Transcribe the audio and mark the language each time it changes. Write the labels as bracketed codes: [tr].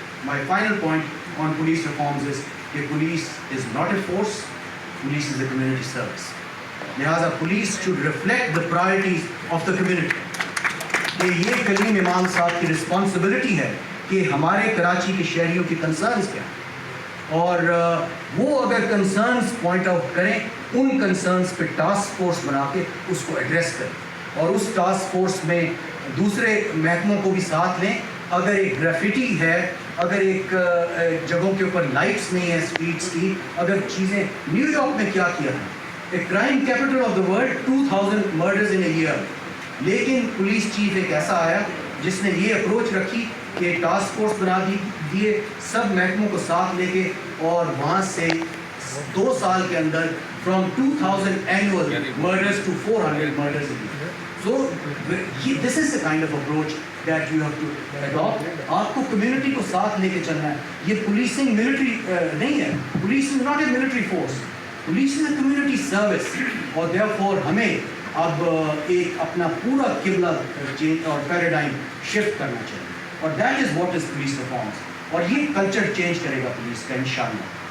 [en] My final point on police reforms is [ur] کہ [en] police is not a force, police is a community service. [ur] لہٰذا [en] police should reflect the priorities of the community. [ur] کہ یہ کلیم امام صاحب کی responsibility ہے کہ ہمارے کراچی کے شہریوں کی کنسرنز کیا ہیں, اور وہ اگر کنسرنز پوائنٹ آؤٹ کریں, ان کنسرنز پہ ٹاسک فورس بنا کے اس کو ایڈریس کریں, اور اس ٹاسک فورس میں دوسرے محکموں کو بھی ساتھ لیں. اگر ایک گریفٹی ہے, اگر ایک جگہوں کے اوپر لائٹس نہیں ہیں اسٹریٹس کی, اگر چیزیں, نیو یارک میں کیا کیا ہے, [en] a crime capital of the world, 2000 murders in a year, [ur] لیکن پولیس چیف ایک ایسا آیا جس نے یہ اپروچ رکھی کہ ٹاسک فورس بنا دیے سب محکموں کو ساتھ لے کے, اور وہاں سے 2 سال کے اندر [en] From 2000 annual murders to 400 مرڈرز. So this is the kind of approach that you have to adopt. [ur] آپ کو کمیونٹی کو ساتھ لے کے چلنا ہے. یہ پولیسنگ ملٹری نہیں ہے, [en] police is not a military force, police is a community service, [ur] اور [en] therefore [ur] ہمیں اب ایک اپنا پورا قبلہ چینج اور پیراڈائم شفٹ کرنا چاہیے, اور [en] that is what is police reforms, [ur] اور یہ کلچر چینج کرے گا پولیس کا انشاءاللہ.